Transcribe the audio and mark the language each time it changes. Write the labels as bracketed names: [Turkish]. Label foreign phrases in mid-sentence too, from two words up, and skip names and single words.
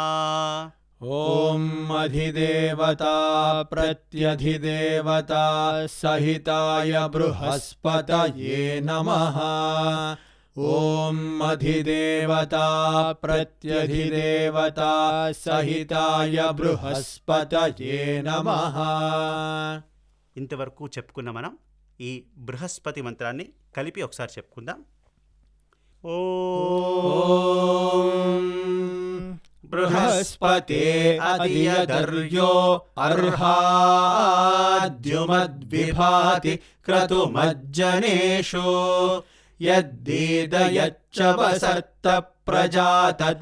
[Sanskrit] ॐ अधिदेवता प्रत्यधिदेवता सहिताय बृहस्पतये नमः ॐ अधिदेवता प्रत्यधिदेवता सहिताय बृहस्पतये नमः [Telugu] ఇంతవరకు చెప్పుకున్న మనం ఈ బృహస్పతి మంత్రాన్ని కలిపి ఒకసారి చెప్పుకుందాం. [Sanskrit] ఓం బృహస్పతే అధియదర్యో అర్హాద్యుమద్విభాతి క్రతుమజ్జనేషు యద్దీదయచ్చ వసత్త ప్రజాత